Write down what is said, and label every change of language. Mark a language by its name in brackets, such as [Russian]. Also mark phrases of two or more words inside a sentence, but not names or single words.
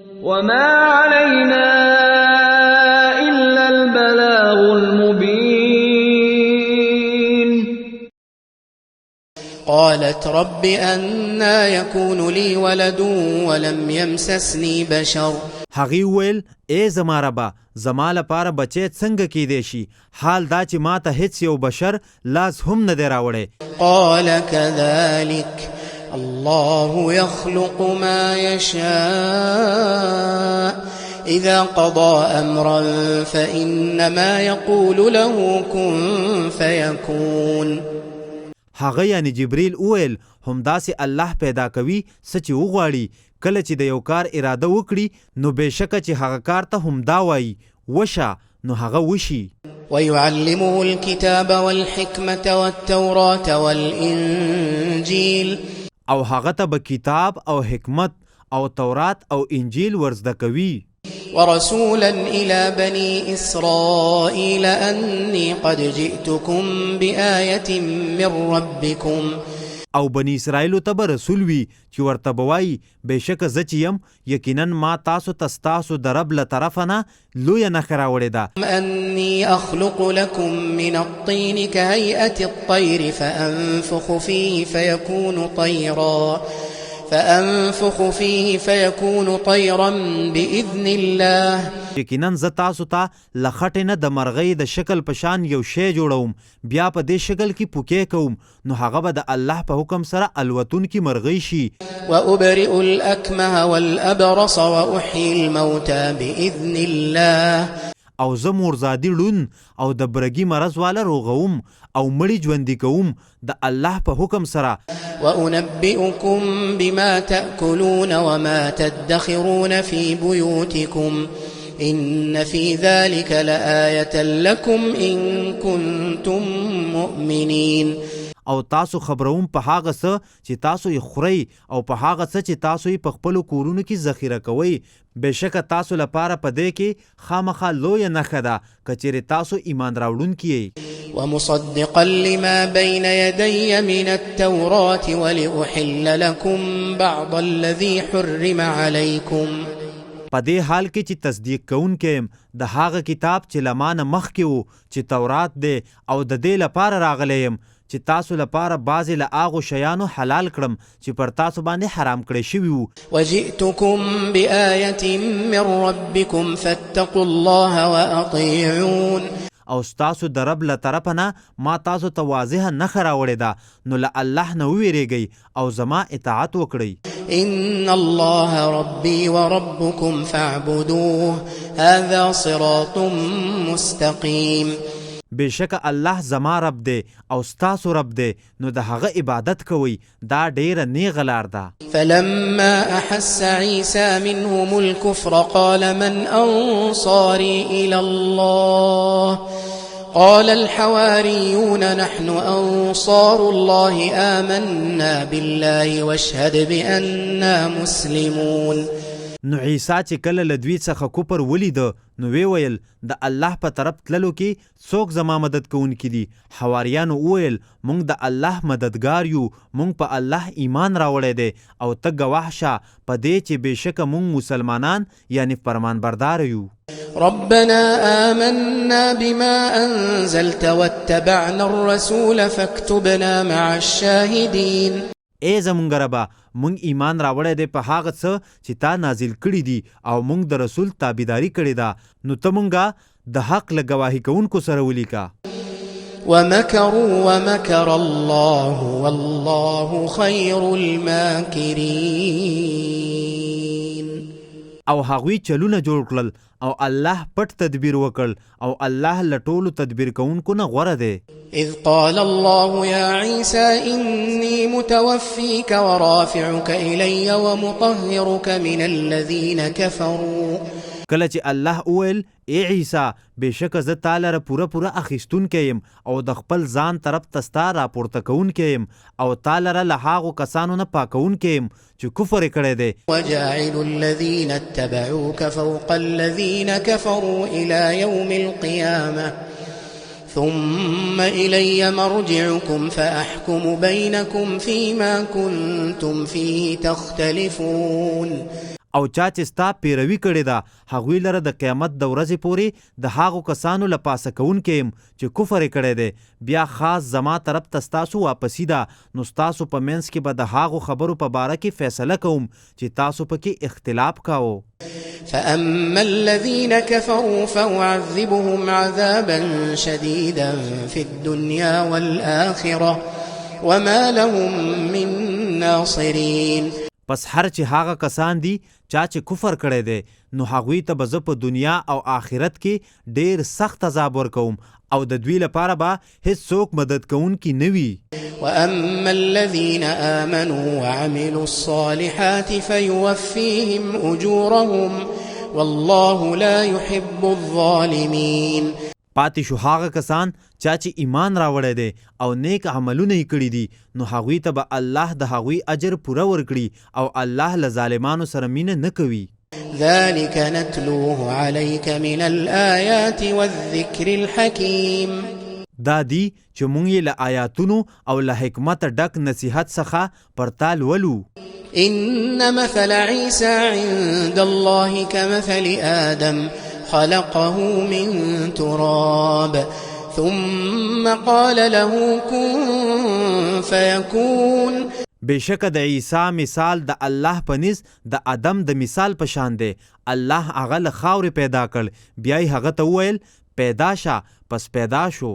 [Arabic] وما علينا إلا البلاغ المبين. قالت رب أنا يكون لي ولد ولم يمسسني بشر. [Pashto] هغې وویل ای زما ربه زما لپاره بچی څنګه کیدی شي حال دا چې ما ته هیڅ یو بشر لاس هم نه دی راوړی. [Arabic] قال كذلك الله يخلق ما يشاء إذا قضى أمرا فإنما يقول له كن فيكون. [Pashto] هغه یعنی جبریل وویل همداسې الله پیدا کوي څه چې وغواړي کله چې د یو کار اراده وکړي نو بېشکه چې هغه کار ته همدا وایي وشه نو هغه وشي. [Arabic] ويعلمه الكتاب والحكمة والتوراة والإنجيل. [Pashto] او هغه ته به کتاب او حکمت او تورات او انجیل ورزده کوي. [Arabic] ورسولا إلى بني إسرائيل أني قد جئتكم بآية من ربكم. [Pashto] او بني اسرائیلو ته به رسول وي چې ورته به وایي بېشکه زه چې یم یقینا ما تاسو ته ستاسو د رب له طرفه نه لویه نښه راوړې ده. [Arabic] أني أخلق لكم من الطين كهيئة الطير فأنفخ فيه فيكون طيرا بإذن الله. [Pashto] یقینا زه تاسو ته له خټې نه د مرغۍ د شکل په شان یو شی جوړوم بیا په دې شکل کې پوکې کوم نو هغه به د الله په حکم سره الوتونکي مرغۍ شي. [Arabic] وأبرئ الأكمه والأبرص وأحيي الموتى بإذن الله. [Pashto] او زه مورزادي ړون او د برګي مرض والا روغوم او مړي ژوندي کوم د الله په حکم سره. [Arabic] وأنبئكم بما تأكلون وما تدخرون في بيوتكم إن في ذلك لآية لكم إن كنتم مؤمنين. [Pashto] او تاسو خبروم په هغه څه چې تاسو یې خورئ او په هغه څه چې تاسو یې په خپلو کورونو کې ذخیره کوئ بېشکه تاسو لپاره په دې کې خامخا لویه نښه ده که چیرې تاسو ایمان راوړونکي یئ. [Arabic] ومصدقا لما بين يدي من التوراة ولأحل لكم بعض الذي حرم عليكم. [Pashto] په دې حال کې چې تصدیق کوونکی یم د هغه کتاب چې له ما نه مخکې و چې تورات دی او د دې لپاره راغلی یم چې تاسو لپاره بعضې له هغو شیانو حلال کړم چې پر تاسو باندې حرام کړی شوي وو. [Arabic] وجئتكم بآية من ربكم فاتقوا الله وأطيعون. [Pashto] او ستاسو د رب له طرفه نه ما تاسو ته واضحه نښه راوړې ده نو له الله نه وویرېږئ او زما اطاعت وکړئ. [Arabic] إن الله ربي وربكم فاعبدوه هذا صراط مستقيم. [Pashto] بېشکه الله زما رب دی او ستاسو رب دی نو د هغه عبادت کوئ دا ډیره نیغه لار ده. [Arabic] فلما أحس عيسى منهم الكفر قال من أنصاري إلى الله قال الحواريون نحن أنصار الله آمنا بالله واشهد بأننا مسلمون. [Pashto] نو عیسی چې کله له دوی څخه کفر ولیده نو وی ویل د الله په طرف تللو کې څوک زما مدد کوونکي دي. حواریانو وویل موږ د الله مددګار یو موږ په الله ایمان راوړی دی او ته ګواه شه په دې چې بېشکه موږ مسلمانان یعنی فرمانبردار یو. [Arabic] ربنا آمنا بما أنزلت واتبعنا الرسول فاكتبنا مع الشاهدين. [Pashto] ای زمونږ ربه مونږ ایمان راوړی دی په هغه څه چې تا نازل کړي دي او مونږ د رسول تابعداري کړې ده نو ته مونږه د حق له ګواهي کوونکو سره ولیکه. [Arabic] ومكروا ومكر الله والله خير الماكرين. [Pashto] او هغوی چلونه جوړ کړل او الله پټ تدبیر وکړ او الله له ټولو تدبیر کوونکو نه غوره دی. [Arabic] إذ قال الله يا عيسى إني متوفيك ورافعك إلي ومطهرك من الذين كفروا. [Pashto] کله چې الله وویل ای عیسی بېشکه زه تا لره پوره اخیستونکی یم او د خپل ځان طرف ته ستا راپورته کوونکی یم او تا لره له هغو کسانو نه پاکوونکی یم چې کفر یې کړی دی. [Arabic] وجاعل الذين اتبعوك فوق الذين كفروا إلى يوم القيامة ثم إلي مرجعكم فأحكم بينكم فيما كنتم فيه تختلفون. [Pashto] او چا چې ستا پیروي کړې ده هغوی لره د قیامت د ورځې پورې د هغو کسانو له پاسه کوونکی یم چې کفر یې کړی دی بیا خاص زما طرف ته ستاسو واپسي ده نو ستاسو په منځ کې به د هغو خبرو په باره کې فیصله کوم چې تاسو پکې اختلاف کاوه [Arabic] فأما الذين كفروا فأعذبهم عذابا شديدا في الدنيا والآخرة وما لهم من ناصرين [Pashto] پس هر چې هغه کسان دي چا چې کفر کړی دی نو هغوی ته به زه په دنیا او آخرت کې ډېر سخت عذاب ورکوم او د دوی لپاره به هیڅوک مدد کوونکي نه وي [Arabic] وأما الذين آمنوا وعملوا الصالحات فيوفيهم أجورهم والله لا يحب الظالمين [Pashto] پاتې شو هغه کسان چا چې ایمان راوړی دی او نیک عملونه یې کړي دي نو هغوی ته به الله د هغوی اجر پوره ورکړي او الله له ظالمانو سره مینه نه کوي [Arabic] ذلك نتلوه عليك من الآيات والذكر الحكيم [Pashto] دا دی چې مونږ یې له آیاتونو او له حکمت ډک نصیحت څخه پرتا لولو [Arabic] إن مثل عيسى عند الله كمثل آدم خلقه من تراب ثم قال له كن فيكون [Pashto] بېشکه د عیسی مثال د الله په نس د ادم د مثال په شان دی الله هغه له خاورې پیدا کړ بیا یې هغه ته وویل پیدا شه پس پیدا شو